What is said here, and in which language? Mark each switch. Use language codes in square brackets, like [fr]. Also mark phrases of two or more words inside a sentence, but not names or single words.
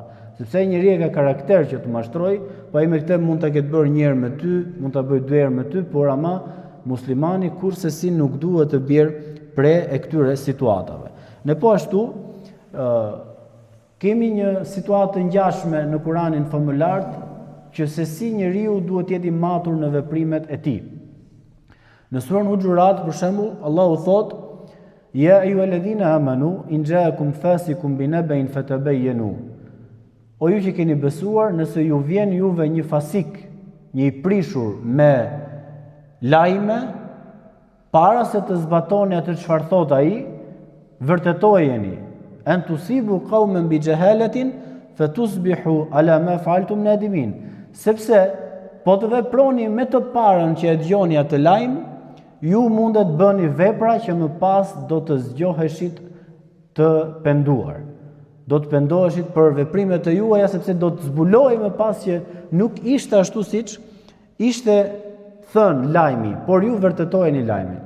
[sq] Sepse njeriu ka karakter që të mashtroj, po ai me këtë mund ta ketë bërë një herë me ty, mund ta bëj dy herë me ty, por ama muslimani kurse si nuk duhet të bjerë pre e këtyre situatave. Ne po ashtu kemi një situatë të ngjashme në Kuranin famulart që se si njeriu duhet të jetë i matur në veprimet e tij. Në surën Huxhurat për shembull, Allahu thotë: [ar] "يا أيها الذين آمنوا إن جاءكم فاسق بنبأ فتبينوا." [sq] O ju që keni besuar, nëse ju vjen juve një fasik, një i prishur me lajme, para se të zbatoni atë çfarë thot ai, vërtetojeni. [ar] أن تصيبوا قوما بجهالة فتصبحوا على ما فعلتم نادمين. [sq] Sepse po të veproni me të parën që e dëgjoni atë lajm, ju mundet bëni vepra që më pas do të zgjoheshit të penduar. Do të pendoheshit për veprimet e juaja, sepse do të zbulojë më pas që nuk ishte ashtu siç ishte thënë lajmi, por ju vërtetojeni lajmin.